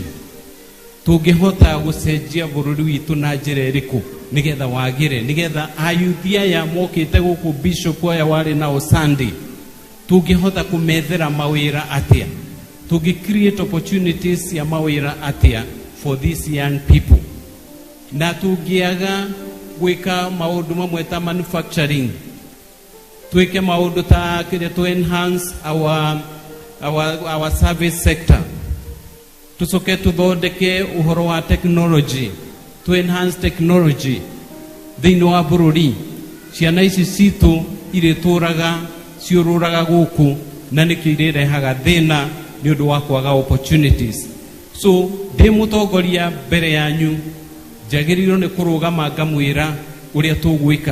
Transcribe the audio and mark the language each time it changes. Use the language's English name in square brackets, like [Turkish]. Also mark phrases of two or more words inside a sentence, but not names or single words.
[Kikuyu] Tungihota gucenjia bururi witu na njira iriku nigetha wagire, nigetha ayuthia ya mokite guku bishop aya wari na Osandi tungihota kumethera mawira atia, tungi [English] create opportunities [Kikuyu] ya mawira atia [English] for these young people, [Kikuyu] na tungiaga gwika maundu mamwe ta manufacturing, twike maundu ta kire [English] to enhance our service sector, [Kikuyu] tusoke tuthondeke uhoro wa technology, [English] to enhance technology [Kikuyu] thiini wa bururi. Ciana ici citu irituraga ciururaga guku na nikio irehaga thina ni undu wa kwaga opportunities. So ndi mutongoria mbere yanyu njagiriro ni kurugama ngamwira uria tugwika.